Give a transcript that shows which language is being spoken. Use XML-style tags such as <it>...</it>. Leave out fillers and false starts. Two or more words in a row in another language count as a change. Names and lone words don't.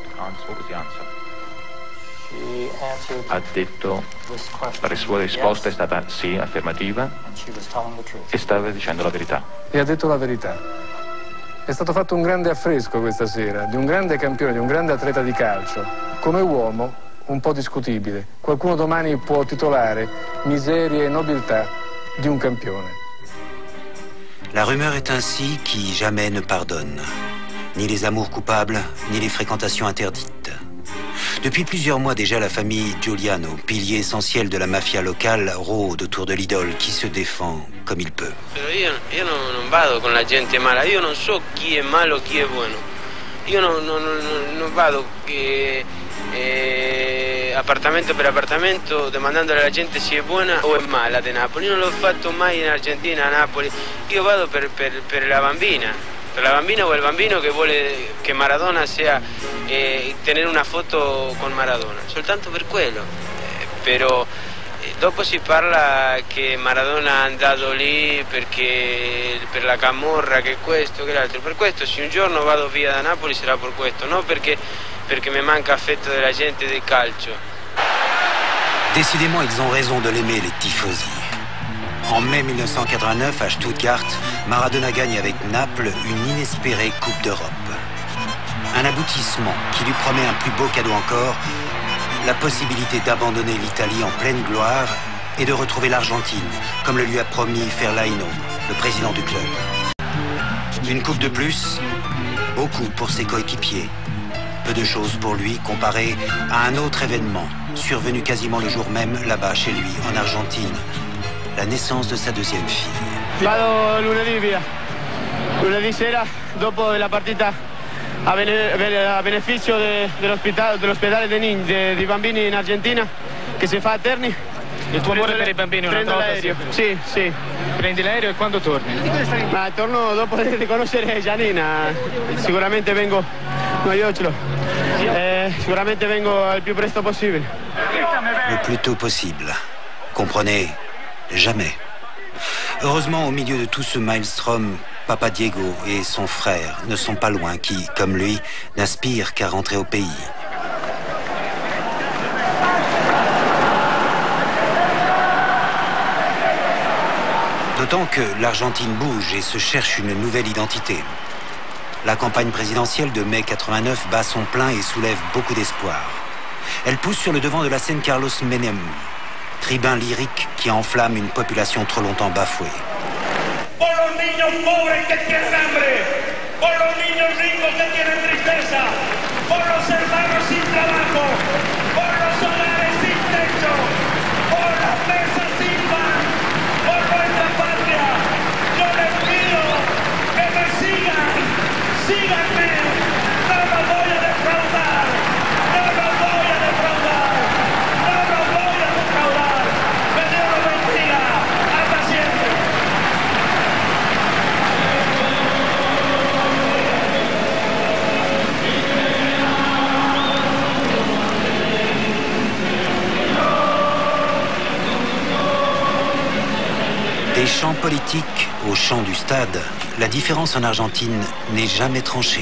<it>Ha detto, la sua risposta è stata sì, affermativa, e stava dicendo la verità. E ha detto la verità. È stato fatto un grande affresco questa sera, di un grande campione, di un grande atleta di calcio. Come uomo, un po' discutibile. Qualcuno domani può titolare miseria e nobiltà di un campione.</it> <fr>La rumeur est ainsi qui jamais ne pardonne. Ni les amours coupables, ni les fréquentations interdites. Depuis plusieurs mois déjà, la famille Giuliano, pilier essentiel de la mafia locale, rôde autour de l'idole qui se défend comme il peut.</fr> <it>Io non vado con la gente mala, io non so chi è malo e chi è buono. Io non vado appartamento per appartamento domandando alla gente se è buona o è mala di Napoli. Io non l'ho fatto mai in Argentina, a Napoli. Io vado per la bambina. Per la bambina o il bambino che vuole che Maradona sia tenere una foto con Maradona, soltanto per quello. Però dopo si parla che Maradona è andato lì perché per la camorra, che questo, che l'altro. Per questo se un giorno vado via da Napoli sarà per questo, non perché mi manca affetto della gente del calcio.</it> <fr>Décidément, ils ont raison de l'aimer, les tifosi. En mai 1989, à Stuttgart, Maradona gagne avec Naples une inespérée Coupe d'Europe. Un aboutissement qui lui promet un plus beau cadeau encore, la possibilité d'abandonner l'Italie en pleine gloire et de retrouver l'Argentine, comme le lui a promis Ferlaino, le président du club. Une coupe de plus, beaucoup pour ses coéquipiers. Peu de choses pour lui comparé à un autre événement, survenu quasiment le jour même là-bas chez lui, en Argentine. La naissance de sa deuxième fille.</fr> <it>Vado lunedì via. Lunedì sera, dopo la partita a beneficio dell'ospedale di bambini in Argentina che si fa a Terni. Il tuo amore per i bambini una prendo volta l'aereo. Sì. Prendi l'aereo e quando torni? Ma torno dopo di conoscere Gianina. Sicuramente vengo. No, io ce l'ho. Sicuramente vengo al più presto possibile.</it> <fr>Le plus tôt possible. Comprenez, jamais. Heureusement, au milieu de tout ce maelstrom, Papa Diego et son frère ne sont pas loin, qui, comme lui, n'aspirent qu'à rentrer au pays. D'autant que l'Argentine bouge et se cherche une nouvelle identité. La campagne présidentielle de mai 89 bat son plein et soulève beaucoup d'espoir. Elle pousse sur le devant de la scène Carlos Menem, tribun lyrique qui enflamme une population trop longtemps bafouée.</fr> <es>Por los niños pobres que tienen hambre, por los niños ricos que tienen tristeza, por los hermanos sin trabajo, por los hogares sin techo, por las mesas sin pan, por nuestra patria. Yo les pido que me sigan, síganme, no los voy a defraudar, no los voy a defraudar, no los voy a defraudar. Que Dios los bendiga, hasta siempre.</es> <fr>Des champs politiques aux champs du stade, la différence en Argentine n'est jamais tranchée.</fr>